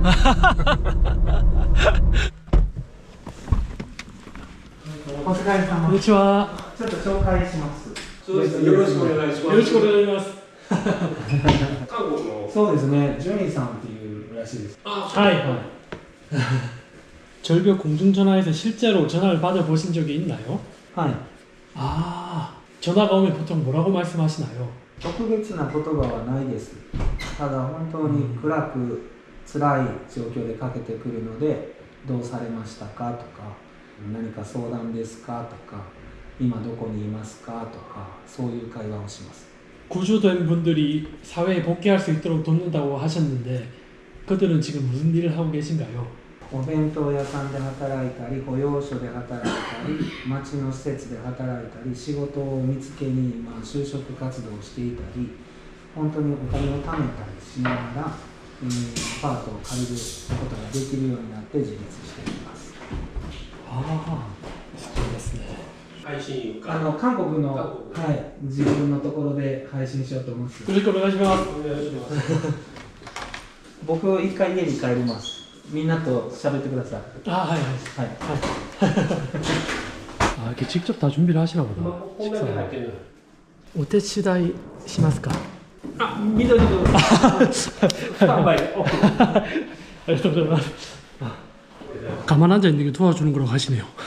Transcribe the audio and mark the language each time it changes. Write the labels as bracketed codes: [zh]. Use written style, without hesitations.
[ko] 안녕하세요. [ja] ちょっと紹介します。そうですね。よろしくお願いします。よろしくお願いします。韓国の。そうですね。ジュニさんっていうらしいです。はい。 [ko] 절벽 공중전화에서 실제로 전화를 받아보신 적이 있나요? [ja] はい。 [ko] 아, 전화가 오면 보통 뭐라고 말씀하시나요? [ja] 特別な言葉はないです。ただ本当に暗く辛い状況でかけてくるので、どうされましたかとか、何か相談ですかとか、今どこにいますかとか、そういう会話をします。 [ko] 구조된 분들이 사회에 복귀할 수 있도록 돕는다고 하셨는데 그들은 지금 무슨 일을 하고 계신가요? [ja] お弁当屋さんで働いたり、保養所で働いたり、町の施設で働いたり、仕事を見つけに就職活動をしていたり、本当にお金を貯めたりしながら、アパートを借りることができるようになって自立しています。 아,そうですね。配信か韓国の、韓はい、自分のところで配信しようと思います。よろしくお願いします。お願いします僕一回家に帰ります。みんなと喋ってください。 아, 하이, 하이. はい。 [ko] 아, 이렇게 직접 다 준비를 하시나 [ja] 今 [ko] 보다. [ja] こんだけ入ってるのお手伝いしますか? あ、緑のスタンバイ。 [ko] 아, 감사합니다. 가만 앉아 있는 게 도와주는 거라고 하시네요.